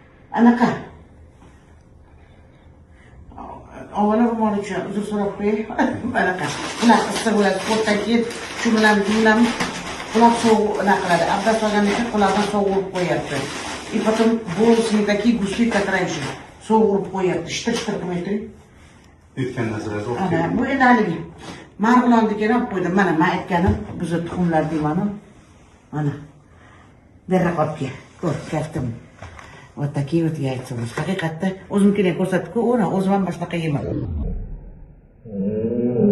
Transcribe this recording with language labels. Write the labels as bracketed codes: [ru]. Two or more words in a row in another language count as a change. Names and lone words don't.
[uz] Anaqa. Avvalo ro'mol uchun uzr so'rab qo'yay. Anaqa. Unaqa issiq bo'ladi. Sportdan keyin shu bilan yuvlam. Quloq sovuq unaqa qiladi. Abdas olgandan keyin quloqdan sovuq urib qo'yapti. [ru] И потом волосы такие густые, как раньше. [uz] Sovuq urib qo'yapti. Shtir-shtir qilmay turing. Aytgan narsalar zo'r. Ana, bu endi haligi. Marg'ilonnikiga olib qo'ydim. Mana men aytganim, bizni tuxumlar deyman-ku. Mana. Berra qopga. Ko'r, kaftım. [ru] Вот такие вот яйца. [uz] Haqiqatda o'zimnikini ko'rsatib-ku, o'zim ham boshqa yemadim.